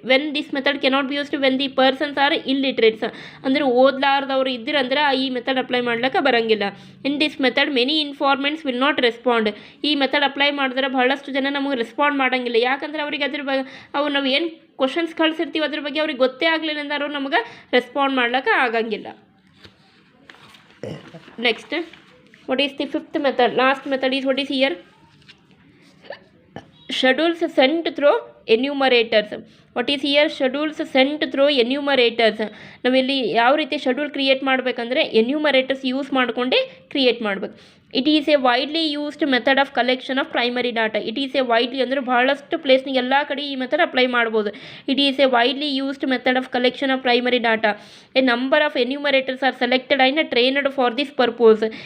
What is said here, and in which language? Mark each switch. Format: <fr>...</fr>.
<en>When this method cannot be used when the persons are illiterates.</en> <kn>ಅಂದರೆ ಓದ್ಲಾರ್ದವ್ರು ಇದ್ದಿರಂದ್ರೆ ಈ method apply ಮಾಡ್ಲಿಕ್ಕೆ ಬರಂಗಿಲ್ಲ.</kn> <en>In this method many informants will not respond.</en> <kn>ಈ method apply ಮಾಡಿದ್ರೆ ಬಹಳಷ್ಟು ಜನ ನಮಗೆ ರೆಸ್ಪಾಂಡ್ ಮಾಡಂಗಿಲ್ಲ. ಯಾಕಂದರೆ ಅವ್ರಿಗೆ ಅದ್ರ ಬಗ್ಗೆ ನಾವು ಏನು ಕ್ವಶನ್ಸ್ ಕಳಿಸಿರ್ತೀವಿ ಅದ್ರ ಬಗ್ಗೆ ಅವ್ರಿಗೆ ಗೊತ್ತೇ ಆಗಲಿಲ್ಲ ಅಂದ್ರೆ ಅವ್ರು ನಮಗೆ ರೆಸ್ಪಾಂಡ್ ಮಾಡ್ಲಿಕ್ಕೆ ಆಗಂಗಿಲ್ಲ.</kn> <en>Next, what is the fifth method? Last method is what is here? Schedules sent through enumerators. What is here? Schedules sent through enumerators.</en> <kn>ನಾವಿಲ್ಲಿ ಯಾವ ರೀತಿ ಶೆಡ್ಯೂಲ್ ಕ್ರಿಯೇಟ್ ಮಾಡಬೇಕಂದ್ರೆ ಎನ್ಯೂಮರೇಟರ್ಸ್ ಯೂಸ್ ಮಾಡಿಕೊಂಡೇ ಕ್ರಿಯೇಟ್ ಮಾಡಬೇಕು.</kn> <en>It is a widely used method of collection of primary data. It is a widely</en> <kn>ಅಂದರೆ ಬಹಳಷ್ಟು ಪ್ಲೇಸ್ನಿಗೆ ಎಲ್ಲ ಕಡೆ ಈ ಮೆಥಡ್ ಅಪ್ಲೈ ಮಾಡ್ಬೋದು.</kn> <en>It is a widely used method of collection of primary data. A number of enumerators are selected and trained for this purpose.</en>